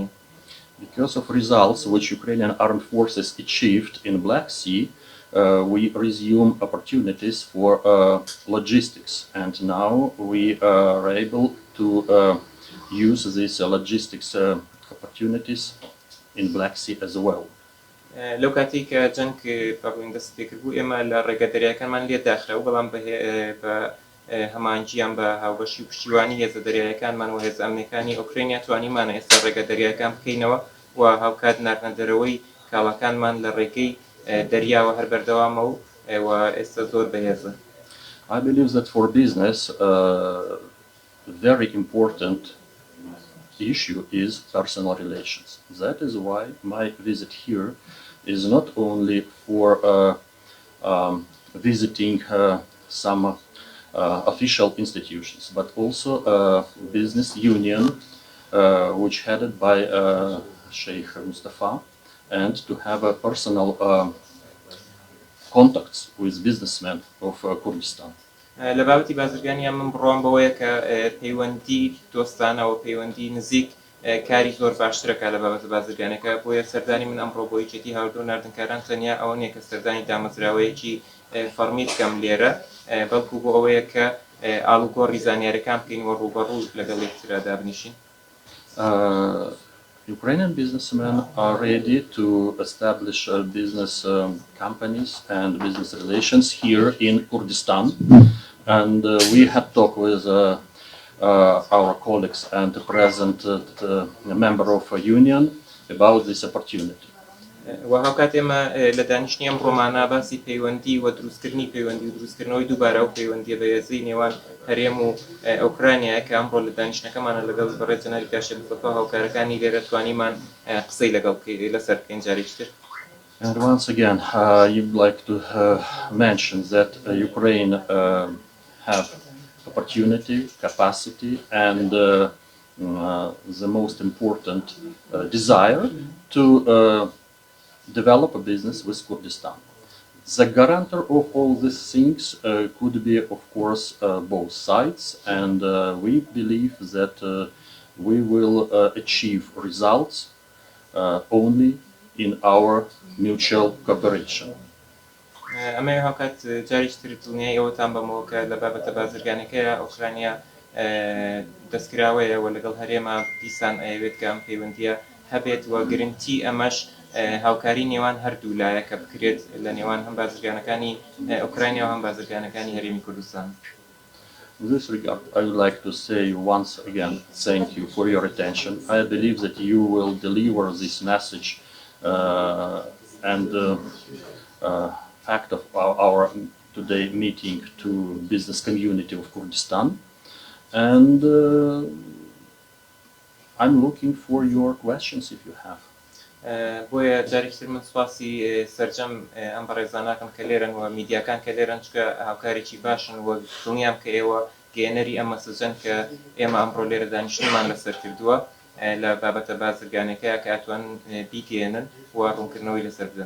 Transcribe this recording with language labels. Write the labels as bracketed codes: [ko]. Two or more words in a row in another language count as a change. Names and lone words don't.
[en] Because of results which Ukrainian armed forces achieved in Black Sea, we resume opportunities for logistics, and now we are able to use these logistics opportunities in Black Sea as well. [ckb] لەو کاتی کە جەنگ پاڵین دەست پێکرد بوو ئێمە لە ڕێگەدەریاکانمان لێ داخرا و بەڵام بە هەمانجیان بە هاوبەشی و پشتیوانی هێزە دەریایەکانمان و هێزە ئەمنیەکانی ئۆکراینیا توانیمانە ئێستا ڕێگەدەریاکان بکەینەوە و هاوکات ناردنەدەرەوەی کاڵەکانمان لە ڕێگەی دەریاوە هەر بەردەوامە و ئێستا زۆر بەهێزە. [en] I believe that for business very important issue is personal relations. That is why my visit here is not only for visiting some official institutions, but also a business union which headed by Sheikh Mustafa, and to have a personal contacts with businessmen of Kurdistan. [ckb] لە بابەتی بازرگانیان من بڕوام بەوەیە کە پەیوەندی دۆستانە و پەیوەندی نزیک کاری زۆر باشترەکە لە بابەتە بازرگانەکە بۆیە سەردانی من ئەمڕۆ بۆ یەکێتی هاوردۆ ناردنکاران تەنیا ئەوە نییە کە سەردانی دامەزراوەیەکی فەرمی بکەم لێرە بەڵکو بۆ ئەوەیە کە ئاڵوگۆڕی زانیاریەکان بکەین و ڕوبەڕوو لەگەڵ یەکترا دابنیشین. [en] Ukrainian businessmen are ready to establish business companies and business relations here in Kurdistan, and we had talked with our colleagues and the present member of a union about this opportunity. [ckb] وهاوکات ئێمە لە دانیشتنی ئەم ڕۆمانە باسی پەیوەندی و دروستکردنی پەیوەندی و دروستکردنەوەی دووبارە و پەیوەندیە بەهێزی نێوان هەرێم و ئۆکرانیا کە ئەمڕۆ لە دانیشتنەکەمانە لەگەڵ بەڕێز جەنابی کاشێ مستەفا هاوکارەکانی لێرە توانیمان قسەی لەگەڵ لەسەر بکەین جارێکتر. [en] And once again, you'd like to mention that Ukraine have opportunity, capacity, and the most important desire to develop a business with Kurdistan. The guarantor of all these things could be, of course, both sides, and we believe that we will achieve results only in our mutual cooperation. [ckb] ئەمە هاوکات جاریشتر دڵنیای ئەوەتان بەمەوە کە لە بابەتە بازرگانەکەیە ئۆکرانیا دەستکراوەیە و لەگەڵ هەرێمە دیسان ئەوێت کە ئەم پەیوەندیە هەبێت و گرنگی ئەمەش هاوکاری نێوان هەردوو لایە کە بکرێت لە نێوان هەم بازرگانەکانی ئۆکرانیا و هەم بازرگانەکانی هەرێمی کوردستان. [en] In this regard, I would like to say once again, thank you for your attention. I believe that you will deliver this message and fact of our today meeting to business community of Kurdistan. And I'm looking for your questions if you have. [ckb] بۆیە جارێکتر من سواسی سەرجەم ئەم بەڕێزاناکەم کە لێرن و میدیاکان کە لێرن چکە هاوکارێکی باشن و دڵنیام کە ئێوە گەێنەری ئەم مەسەجەن کە ئێمە ئەمڕۆ لێرە دانیشتنمان لەسەر کردووە لە بابەتە بازرگانەکەیە کە ئەتوان بیگەێنن و ڕوونکردنەوەی لەسەر بدەن.